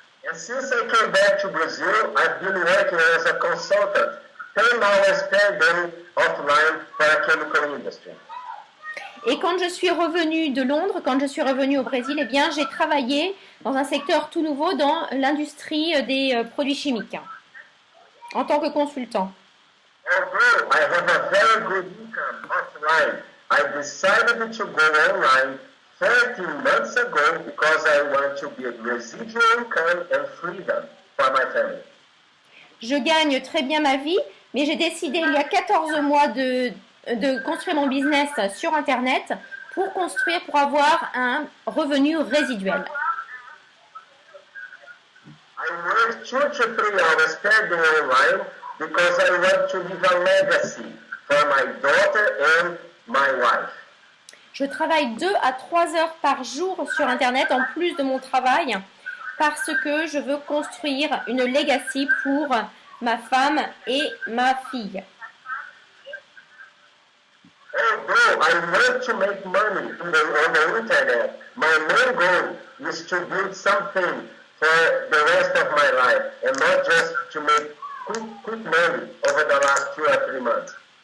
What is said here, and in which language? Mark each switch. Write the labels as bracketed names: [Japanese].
[English] And since I came back to Brazil, I've been working as a consultant, 10 hours per day offline for a chemical industry. [French] Et quand je suis revenue de Londres, quand je suis revenue au Brésil, eh bien, j'ai travaillé dans un secteur tout nouveau dans l'industrie des produits chimiques, en tant que consultant. [English] Although I have a very good income offline, I decided to go online 13 months ago because I want to build residual income and freedom for my family. [French] Je gagne très bien ma vie, mais j'ai décidé il y a 14 mois de construire mon business sur Internet pour avoir un revenu résiduel. [English] I work 2 to 3 hours per day online because I want to leave a legacy for my daughter and my wife. [French] Je travaille 2 à 3 heures par jour sur Internet en plus de mon travail parce que je veux construire une legacy pour ma femme et ma fille. [English] Although I want to make money on the internet, my main goal is to build something for the rest of my life and not just to make quick money over the last 2 or 3 months.